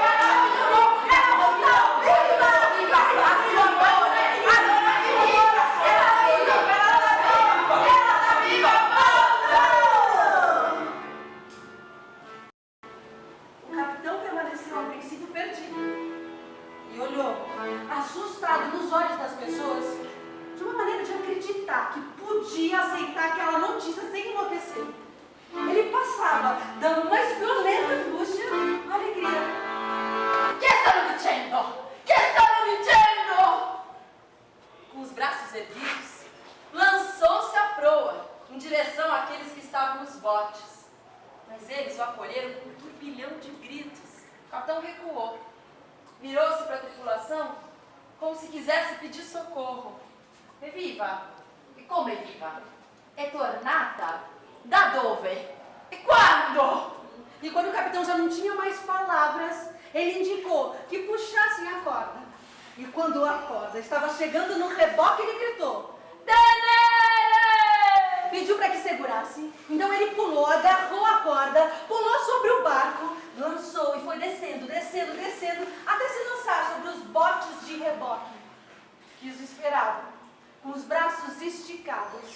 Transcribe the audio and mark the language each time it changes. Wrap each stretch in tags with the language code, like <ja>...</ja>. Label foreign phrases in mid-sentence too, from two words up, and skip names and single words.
<pt>O capitão permaneceu a princípio perdido e olhou, assustado nos olhos das pessoas, de uma maneira de acreditar que podia aceitar aquela notícia sem enlouquecer. Ele passava, dando mais violenta angústia à alegria.</pt> <it>Que stanno dicendo? Que stanno dicendo?</it> <pt>Com os braços erguidos, lançou-se à proa, em direção àqueles que estavam nos botes. Mas eles o acolheram com um turbilhão de gritos. O capitão recuou. Virou-se para a tripulação, como se quisesse pedir socorro.</pt> <it>Evviva! E como evviva? È tornata? Da dove? E quando?</it> <pt>E quando o capitão já não tinha mais palavras, ele indicou que puxassem a corda. E quando a corda estava chegando no reboque, ele gritou: "Tenere!" Pediu para que segurasse. Então ele pulou, agarrou a corda, pulou sobre o barco, lançou e foi descendo, descendo, descendo, até se lançar sobre os botes de reboque que os esperavam, com os braços esticados.</pt>